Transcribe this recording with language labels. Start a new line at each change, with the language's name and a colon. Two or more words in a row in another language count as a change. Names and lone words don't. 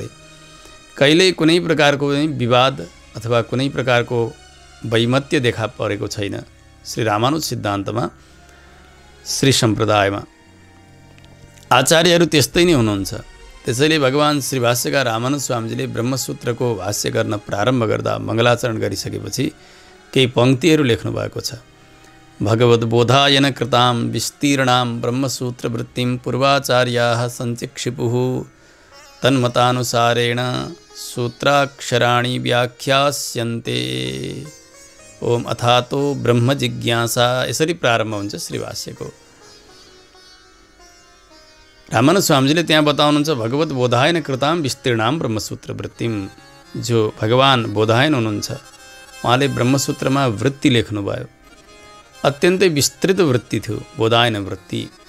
Nepali: कहिल्यै कुनै प्रकारको विवाद अथवा कुनै प्रकारको वैमत्य देखा परेको छैन श्री रामानुज सिद्धान्तमा, श्री सम्प्रदायमा। आचार्यहरू त्यस्तै नै हुनुहुन्छ। त्यसैले भगवान श्री भाष्यकार रामानुज स्वामीजीले ब्रह्मसूत्रको भाष्य गर्न प्रारम्भ गर्दा मङ्गलाचरण गरिसकेपछि केही पङ्क्तिहरू लेख्नु भएको छ।
Sanskrit: भगवद्बोधायन कृतां विस्तीर्णां ब्रह्मसूत्रवृत्तिं पूर्वाचार्याः सञ्चिक्षिपुः तन्मतानुसारेण सूत्राक्षराणि व्याख्यास्यन्ते। ओम अथातो ब्रह्म जिज्ञासा।
Nepali: यसरी प्रारम्भ हुन्छ श्री भाष्यको। रामानुज स्वामीजीले त्यहाँ बताउनुहुन्छ
Sanskrit: भगवत बोधायन कृतां विस्तीर्णां ब्रह्मसूत्रवृत्तिं।
Nepali: जो भगवान बोधायन हुनुहुन्छ उहाँले ब्रह्मसूत्रमा वृत्ति लेख्नुभयो। अत्यन्तै विस्तृत वृत्ति थियो बोधायन वृत्ति।